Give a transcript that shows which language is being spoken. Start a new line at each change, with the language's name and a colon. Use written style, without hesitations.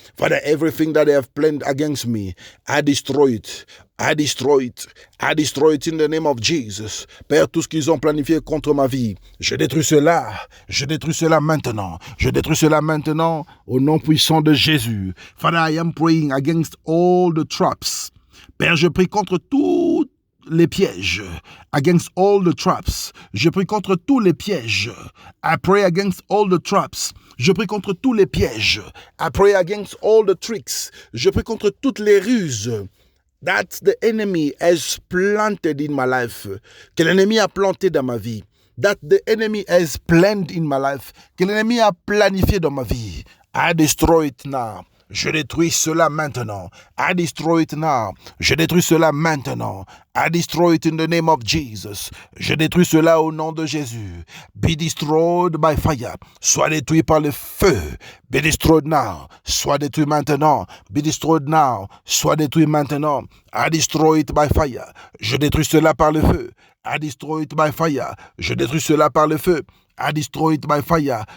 English: Father, everything that they have planned against me, I destroy it. I destroy it. I destroy it in the name of Jesus.
French: Père, tout ce qu'ils ont planifié contre ma vie, je détruis cela. Je détruis cela maintenant. Je détruis cela maintenant au nom puissant de Jésus.
English: Father, I am praying against all the traps.
French: Père, je prie contre tous les pièges.
English: Against all the traps.
French: Je prie contre tous les pièges.
English: I pray against all the traps.
French: Je prie contre tous les pièges.
English: I pray against all the tricks.
French: Je prie contre toutes les ruses
English: that the enemy has planted in my life.
French: Que l'ennemi a planté dans ma vie.
English: That the enemy has planned in my life.
French: Que l'ennemi a planifié dans ma vie.
English: I destroy it now.
French: Je détruis cela maintenant.
English: I destroy it now.
French: Je détruis cela maintenant.
English: I destroy it in the name of Jesus.
French: Je détruis cela au nom de Jésus.
English: Be destroyed by fire.
French: Sois détruit par le feu.
English: Be destroyed now.
French: Sois détruit maintenant. Be destroyed now. Sois détruit maintenant.
English: I destroy it by fire.
French: Je détruis cela par le feu.
English: I destroy it by fire.
French: Je détruis cela par le feu.
English: I destroy it by fire.